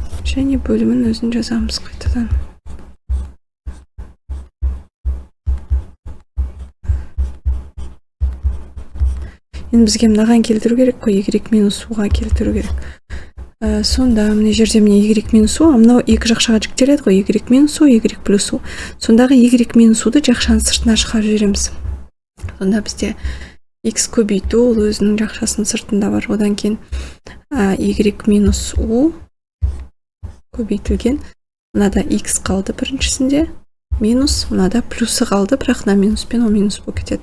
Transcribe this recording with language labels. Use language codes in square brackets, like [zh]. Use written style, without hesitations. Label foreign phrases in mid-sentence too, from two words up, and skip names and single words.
[kk] және бөлімін өзін жазамыз қайтадан. Енді бізге мынаған келтіру керек қой, y минус уға келтіру керек. Сонда мына жерде міне y минус у, мынау екі жақшаға жіктеледі ғой, y минус у, y плюс у. Сондағы y минус уды жақшаның сыртына шығарып жібереміз. Сонда бізде x көбейту, ол өзінің жақшасының сыртында бар. Одан кейін y минус у көбейтілген. Мынада x қалды біріншісінде, минус, мынада плюсы қалды, бірақ мына минуспен о минус болып кетеді.